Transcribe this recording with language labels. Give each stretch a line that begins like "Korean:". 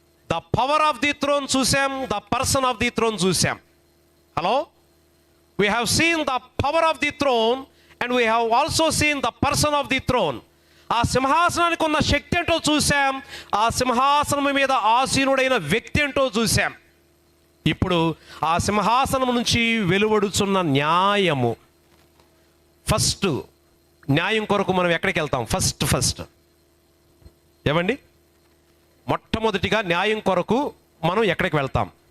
English: The power of the throne చూసాం, the person of the throne చూసాం. Hello, we have seen the power of the throne and we have also seen the person of the throne.
Telugu: ఆ సింహాసనానికి ఉన్న శక్తి ఏంటో చూసాం, ఆ సింహాసనం మీద ఆసీనుడైన వ్యక్తి ఏంటో చూసాం. ఇప్పుడు ఆ సింహాసనం నుంచి వెలువడుచున్న న్యాయము. ఫస్ట్ న్యాయం కొరకు మనం ఎక్కడికి వెళ్తాం? ఫస్ట్ ఏమండి, మొట్టమొదటిగా న్యాయం కొరకు మనం ఎక్కడికి వెళ్తాం?